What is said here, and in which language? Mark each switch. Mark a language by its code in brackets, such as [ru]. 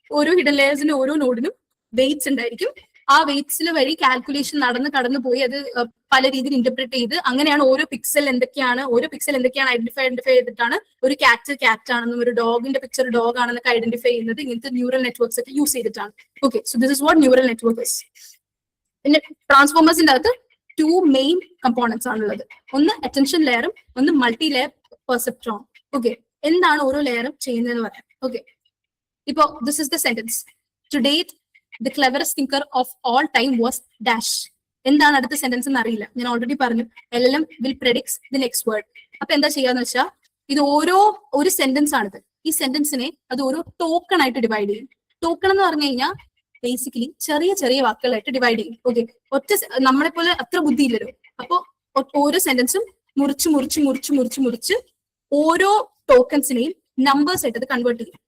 [ml] ഓരോ ഹിഡൻ ലെയേഴ്സിന്റെ ഓരോ നോഡിനും വെയിറ്റ്സ് ഉണ്ടായിരിക്കും. ആ വെയിറ്റ്സിൽ വഴി കാൽക്കുലേഷൻ കടന്നു പോയി അത് പല രീതിയിൽ ഇന്റർപ്രറ്റ് ചെയ്ത് അങ്ങനെയാണ് ഓരോ പിക്സൽ എന്തൊക്കെയാണ് ഐഡന്റിഫൈ ചെയ്തിട്ടാണ് ഒരു ക്യാറ്റ് ആണെന്നും ഒരു ഡോഗിന്റെ പിക്ചർ ഡോഗ് ആണെന്നൊക്കെ ഐഡന്റിഫൈ ചെയ്യുന്നത് ഇങ്ങനത്തെ ന്യൂറൽ നെറ്റ്വർക്ക്സ് ഒക്കെ യൂസ് ചെയ്തിട്ടാണ്. Okay, [en] So this is what neural network is. [ml] പിന്നെ ട്രാൻസ്ഫോമേഴ്സിന്റെ അകത്ത് 2 മെയിൻ കമ്പോണൻസ് ആണുള്ളത്. ഒന്ന് അറ്റൻഷൻ ലെയറും ഒന്ന് മൾട്ടി ലെയർ പെർസെപ്ട്രോൺ. ഓക്കെ, എന്താണ് ഓരോ ലെയറും ചെയ്യുന്നതെന്ന് പറയാം. [en] Okay, ഇപ്പോ this is the sentence. To date the cleverest thinker of all time was dash. [ml] എന്താണ് അടുത്ത സെന്റൻസ് എന്ന് അറിയില്ല, ഞാൻ ഓൾറെഡി പറഞ്ഞു. [en] LLM will predict the next word. [ml] അപ്പൊ എന്താ ചെയ്യാന്ന് വെച്ചാൽ ഇത് ഒരു സെന്റൻസ് ആണിത്. ഈ സെന്റൻസിനെ അത് ഓരോ ടോക്കൺ ആയിട്ട് ഡിവൈഡ് ചെയ്യും. ടോക്കൺ എന്ന് പറഞ്ഞു കഴിഞ്ഞാൽ ബേസിക്കലി ചെറിയ വാക്കുകളായിട്ട് ഡിവൈഡ് ചെയ്യും. ഓക്കെ, നമ്മളെ പോലെ അത്ര ബുദ്ധിയില്ലല്ലോ. അപ്പൊ ഓരോ സെന്റൻസും മുറിച്ച് ഓരോ ടോക്കൺസിനെയും നമ്പേഴ്സ് ആയിട്ട് അത് കൺവേർട്ട് ചെയ്യും.